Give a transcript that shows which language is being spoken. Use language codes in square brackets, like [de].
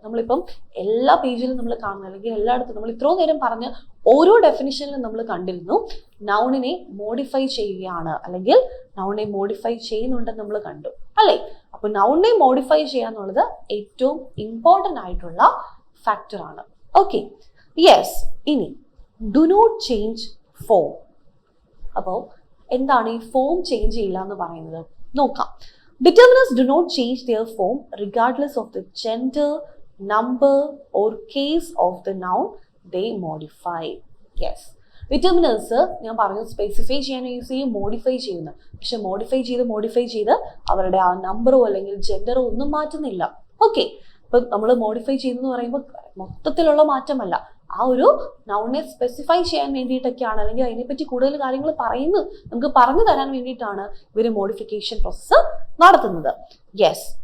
[ml] നമ്മളിപ്പം എല്ലാ പേജിലും നമ്മൾ കാണുന്ന അല്ലെങ്കിൽ എല്ലായിടത്തും നമ്മൾ ഇത്രയും നേരം പറഞ്ഞ ഓരോ ഡെഫിനിഷനിലും നമ്മൾ കണ്ടിരുന്നു നൗണിനെ മോഡിഫൈ ചെയ്യുകയാണ് അല്ലെങ്കിൽ നൗണിനെ മോഡിഫൈ ചെയ്യുന്നുണ്ടെന്ന് നമ്മൾ കണ്ടു അല്ലേ? അപ്പൊ നൗണിനെ മോഡിഫൈ ചെയ്യുക എന്നുള്ളത് ഏറ്റവും ഇമ്പോർട്ടൻ്റ് ആയിട്ടുള്ള ഫാക്ടർ ആണ്. [en] Okay, yes. ഇനി do not change form. [ml] അപ്പോൾ എന്താണ് ഈ ഫോം ചേഞ്ച് ചെയ്യില്ല എന്ന് പറയുന്നത്? നോക്കാം. [en] Determiners do not change their form regardless of the gender, number or case of the noun they modify. Yes. [ml] Determiners ഞാൻ പറഞ്ഞു സ്പെസിഫൈ ചെയ്യാൻ യൂസ് ചെയ്യും, മോഡിഫൈ ചെയ്യുന്നു. പക്ഷെ മോഡിഫൈ ചെയ്ത് അവരുടെ ആ നമ്പറോ അല്ലെങ്കിൽ ജെൻഡറോ ഒന്നും മാറ്റുന്നില്ല. ഓക്കെ, ഇപ്പൊ നമ്മൾ മോഡിഫൈ ചെയ്യുന്നു പറയുമ്പോൾ മൊത്തത്തിലുള്ള മാറ്റമല്ല, ആ ഒരു നൗണിനെ സ്പെസിഫൈ ചെയ്യാൻ വേണ്ടിയിട്ടൊക്കെയാണ് അല്ലെങ്കിൽ അതിനെപ്പറ്റി കൂടുതൽ കാര്യങ്ങൾ നമുക്ക് പറഞ്ഞു തരാൻ വേണ്ടിയിട്ടാണ് ഇവർ മോഡിഫിക്കേഷൻ പ്രോസസ്സ് നടത്തുന്നത്. യെസ്.